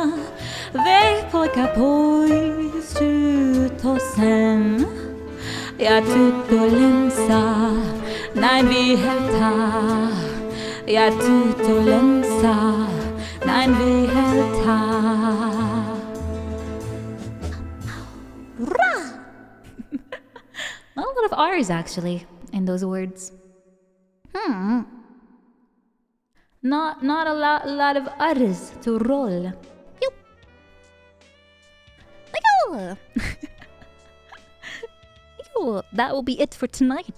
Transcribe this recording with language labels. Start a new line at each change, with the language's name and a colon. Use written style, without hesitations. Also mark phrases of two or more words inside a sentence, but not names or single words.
Finnish: Vei poika pois tyttösen. Ja tyttölensa näin viheltää. Ja tyttölensa näin viheltää.
English: Not a lot of R's actually in those words. Not a lot of R's to roll. Yup. That will be it for tonight.